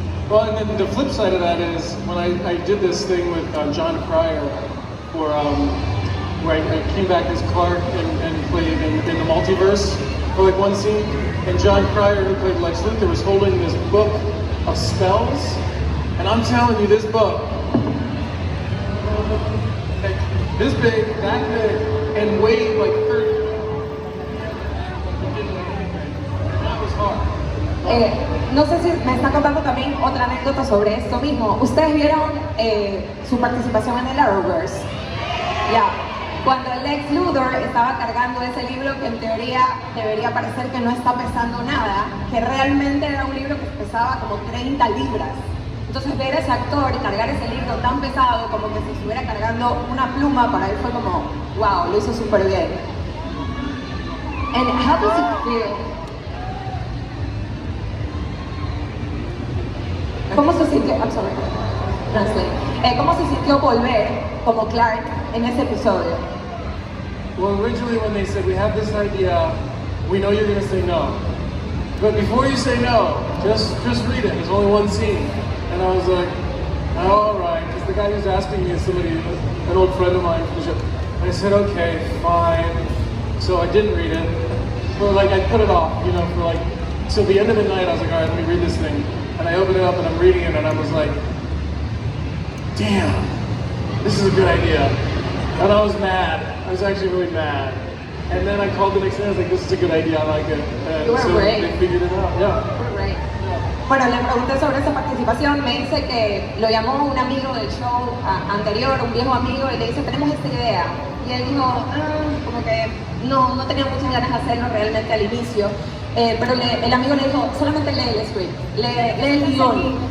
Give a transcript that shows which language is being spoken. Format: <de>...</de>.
<en>Well, and then the flip side of that is when I did this thing with John Cryer, where I came back as Clark and played in the multiverse for like one scene, and John Cryer, who played Lex Luthor, was holding this book of spells, and I'm telling you, this book, like, this big, that big, and weighed like 30. That was hard.</en> <es>No sé si me está contando también otra anécdota sobre esto mismo. ¿Ustedes vieron su participación en el Arrowverse? Ya. Cuando Lex Luthor estaba cargando ese libro que en teoría debería parecer que no está pesando nada, que realmente era un libro que pesaba como 30 libras. Entonces ver a ese actor cargar ese libro tan pesado como que si estuviera cargando una pluma, para él fue como, wow, lo hizo súper bien.</es> <en>And how does it feel?</en> <es>¿Cómo se sintió?</es> <en>I'm sorry, translate.</en> <es>¿Cómo se sintió volver como Clark en ese episodio?</es> <en>Well, originally when they said we have this idea, we know you're going to say no, but before you say no, just read it. There's only one scene, and I was like, oh, all right, because the guy who's asking me is somebody, an old friend of mine from the show. And I said, okay, fine. So I didn't read it, but like I put it off, you know, for like till the end of the night. I was like, all right, let me read this thing. And I opened it up and I'm reading it and I was like, damn, this is a good idea. And I was mad. I was actually really mad. And then I called the next day and I was like, this is a good idea, I like it. And You were so great. they figured it out, yeah. You were great.</en> <es>Bueno, le pregunté sobre esa participación, me dice que lo llamó un amigo del show anterior, un viejo amigo, y le dice, tenemos esta idea. Y él dijo, como que no tenía muchas ganas de hacerlo realmente al inicio. Pero el amigo le dijo, solamente lee el script, lee el guión.</es>